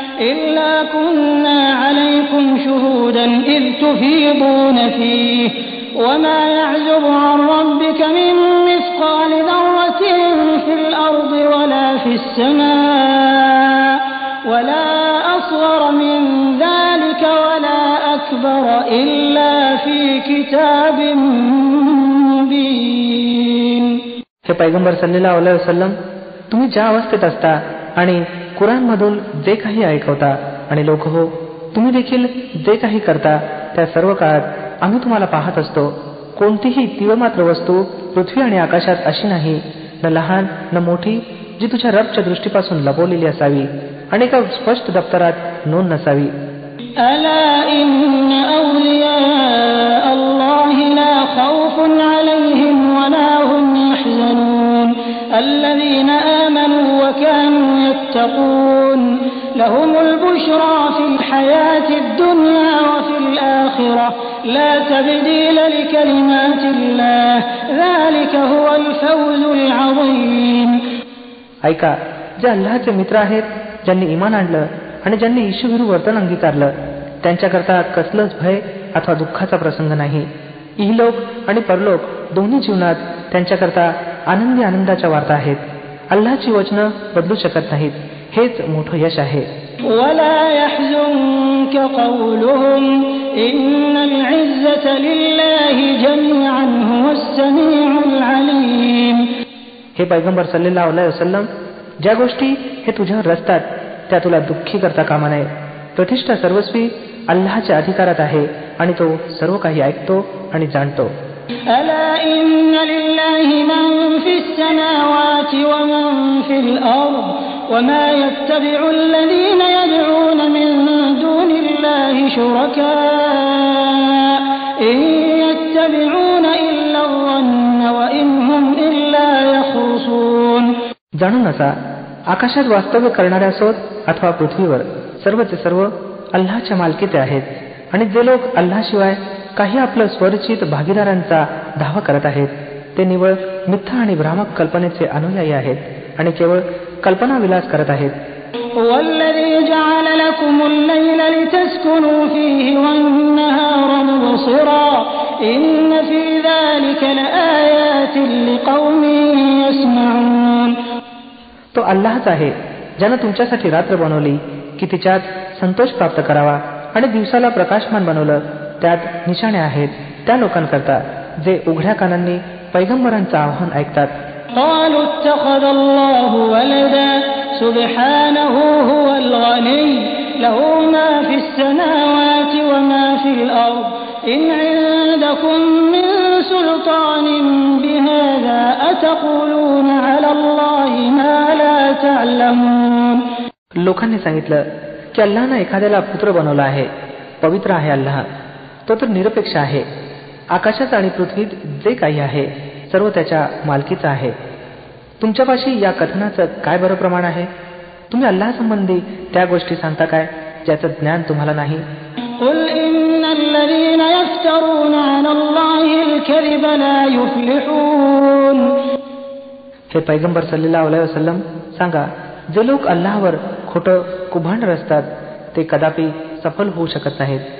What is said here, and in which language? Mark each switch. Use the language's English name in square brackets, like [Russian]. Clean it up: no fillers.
[Arabic] إلا كنا عليكم شهودا إذ تفيضون فيه وما يعزب عن ربك من مثقال ذرة في الأرض ولا في السماء ولا أصغر من ذلك ولا أكبر إلا في كتاب مبين. [Marathi] हे पैगंबर सल्लल्लाहु अलैहि वसल्लम, तुम्ही ज्या अवस्थेत असता आणि कुराणमधून जे काही ऐकवता आणि लोक हो, तुम्ही देखील जे काही करता त्या सर्व काळात आम्ही तुम्हाला पाहत असतो. कोणतीही तीव्रमात्र वस्तू पृथ्वी आणि आकाशात अशी नाही, न लहान न मोठी, जी तुझ्या रबच्या दृष्टीपासून लपवलेली असावी आणि एका स्पष्ट दप्तरात नोंद नसावी. [Arabic] अला इन्न औलिया अल्लाहि ला खौफुन अलैहिम वला हुम यहझनून الذين آمنوا وكانوا يتقون لهم البشرى في الحياة الدنيا وفي الآخرة لا تبديل لكلمات الله ذلك هو الفوز العظيم. [Marathi] ऐका, जे अल्लाहचे मित्र आहेत, ज्यांनी ईमान आणलं आणि ज्यांनी ईश्वरी वर्तन अंगीकारलं, त्यांच्याकरता कसलंच भय अथवा दुःखाचा प्रसंग नाही. इहलोक आणि परलोक दोन्ही जीवनात त्यांच्याकरता आनंदी आनंदाच्या वार्ता आहेत. अल्लाहची वचनं बदलू शकत नाहीत. हेच मोठं यश आहे. [Arabic] ولا يحزنك قولهم إن العزة لله جميعا هو السميع العليم. [Marathi] हे पैगंबर सल्लल्लाहु अलैहि वसल्लम, ज्या गोष्टी हे तुझ्यावर रचतात त्या तुला दुःखी करता कामा नये. प्रतिष्ठा सर्वस्वी अल्लाहच्या अधिकारात आहे आणि तो सर्व काही ऐकतो आणि जाणतो. [Arabic] ألا إن لله من في السماوات ومن في الأرض وما يتبع الذين يدعون من دون الله شركاء إن يتبعون إلا الظن وإن هم إلا يخرصون. [Marathi] जाणून असा, आकाशात वास्तव्य करणारे असोत अथवा पृथ्वीवर, सर्वचे सर्व अल्लाहच्या मालकीचे आहेत. आणि जे लोक अल्लाशिवाय काही आपलं स्वरचित भागीदारांचा दावा करत आहेत ते निवळ मिथ्या आणि भ्रामक कल्पनेचे अनुयायी आहेत आणि केवळ कल्पना विलास करत आहेत. [Arabic] والذي جعل لكم الليل لتسكنوا فيه والنهار مبصرا إن في ذلك لآيات لقوم يسمعون. [Marathi] तो अल्लाहच आहे ज्यानं तुमच्यासाठी रात्र बनवली की तिच्यात संतोष प्राप्त करावा आणि दिवसाला प्रकाशमान बनवलं, त्यात निशाणे आहेत त्या लोकांकरता जे उघड्या कानांनी पैगंबरांचं आव्हान ऐकतात. [Arabic] قالوا اتخذ الله ولدا سبحانه هو الغني له ما في السماوات وما في الأرض إن عندكم من سلطان بهذا أتقولون على الله ما لا تعلمون. [Marathi] लोकांनी सांगितलं की अल्लाहनं एखाद्याला पुत्र बनवला आहे. पवित्र आहे अल्लाह, तो तर निरपेक्ष आहे. आकाशात आणि पृथ्वीत जे काही आहे सर्व त्याच्या मालकीचं आहे. तुमच्यापाशी या कथनाचं काय बरं प्रमाण आहे? तुम्ही अल्लाह संबंधी त्या गोष्टी सांगता काय ज्याचं ज्ञान तुम्हाला नाही? [Arabic] قل إن الذين يفترون على الله الكذب لا يفلحون. [Marathi] हे पैगंबर सल्लल्लाहु अलैहि वसल्लम सांगा, जे लोक अल्लाहवर खोटं कुभांड रचतात ते कदापि सफल होऊ शकत नाहीत.